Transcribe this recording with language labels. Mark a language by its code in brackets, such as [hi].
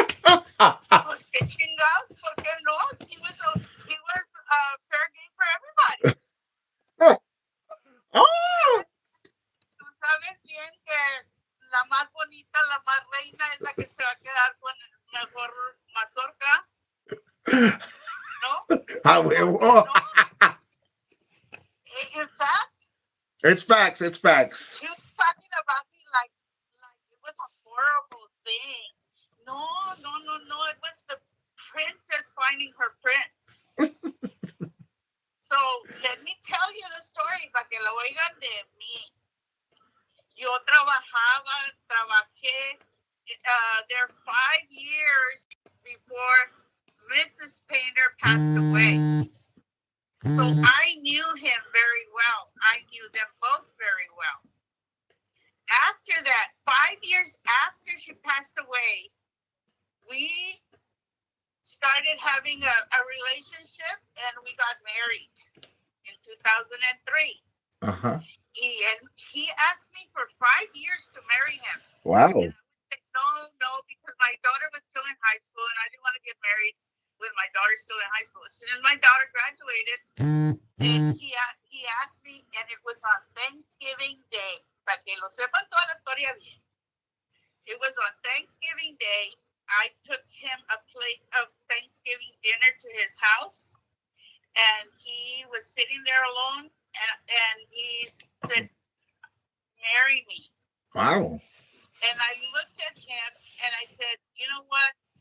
[es] Pues qué chingados, ¿por qué no? [en] He was fair game for everybody. Oh. [es] Tú sabes bien que la más bonita, la más reina es la que se va a quedar con el mejor mazorca. ¿No? Ah, huevo. [en] In fact, it's facts. She was talking about me like it was a horrible thing. No. It was the princess finding her prince. So let me tell you the story [es] para que lo oigan de mí. Yo trabajé [en] there 5 years before Mrs. Painter passed away. So I knew him very well. I knew them both very well. After that, 5 years after she passed away, we started having a relationship and we got married in 2003. Uh-huh. He asked me for 5 years to marry him. Wow. And I would say, no, because my daughter was still in high school and I didn't want to get married with my daughter still in high school. As soon as my daughter graduated, he asked me, and it was on Thanksgiving Day. [es] Para que lo sepan toda la historia bien. [en] It was on Thanksgiving Day. I took him a plate of Thanksgiving dinner to his house, and he was sitting there alone, and he said, "Marry me." Wow. And I looked at him, and I said, "You know what?